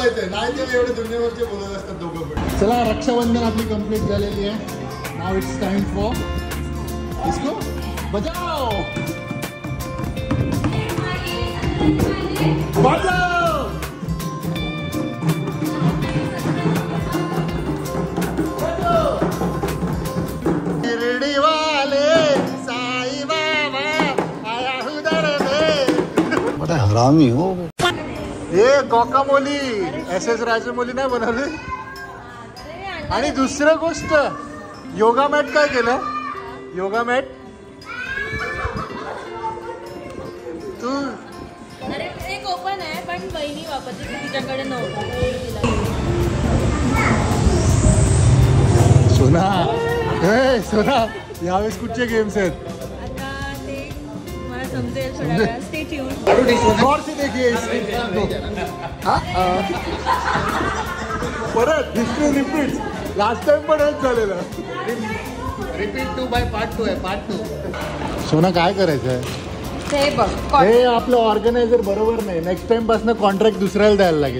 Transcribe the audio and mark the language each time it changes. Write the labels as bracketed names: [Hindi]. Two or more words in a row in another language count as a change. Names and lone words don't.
[Marathi] नाही ते एवढे दुनियावरचे बोलत असतात दोघं पण. चला रक्षाबंधन आपली कंप्लीट झालेली आहे. [English] now it's time for disco [Hindi] बजाओ बजाओ. हरामी हो. [Marathi] हे कोकामोली SS राजमौली नाही बनवली. आणि दुसरं गोष्ट [English] yoga mat [Marathi] काय केलं. [English] yoga mat तू [Marathi] अरे एक ओपन आहे पण बहिणी वापरते तिच्याकडे नव्हतं. सोना हे सोना यावेळेस कुठचे गेम्स आहेत. आता ते मला समजेल थोड्या वेळात. [English] stay tuned. [Hindi] गौर से देखिए परत [English] history repeat. last time [Marathi] पण हेच झालेलं. [English] repeat 2 by part 2 [Marathi] आहे. पार्ट 2. सोना काय करायचं आहे. हे बघ हे आपलं ऑर्गनायझर बरोबर नाही. [English] next time [Marathi] पासून कॉन्ट्रॅक्ट दुसऱ्याला द्यायला लागेल.